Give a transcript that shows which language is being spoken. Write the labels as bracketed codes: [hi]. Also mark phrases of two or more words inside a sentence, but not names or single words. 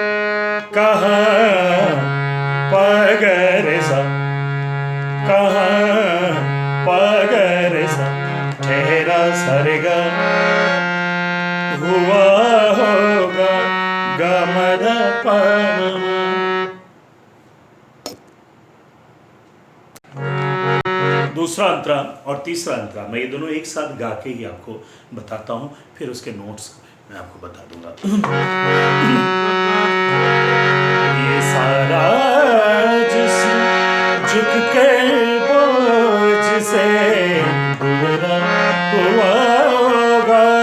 [hi] कहाँ प ग रे सा कहाँ प ग रे सा ठहरा सरे ग हुआ होगा ग म ध प म म। दूसरा अंतरा और तीसरा अंतरा मैं ये दोनों एक साथ गा के ही आपको बताता हूँ, फिर उसके नोट्स मैं आपको बता दूंगा। ये सारा जिस्म झुक कर बोझ से दूरा हुआ होगा।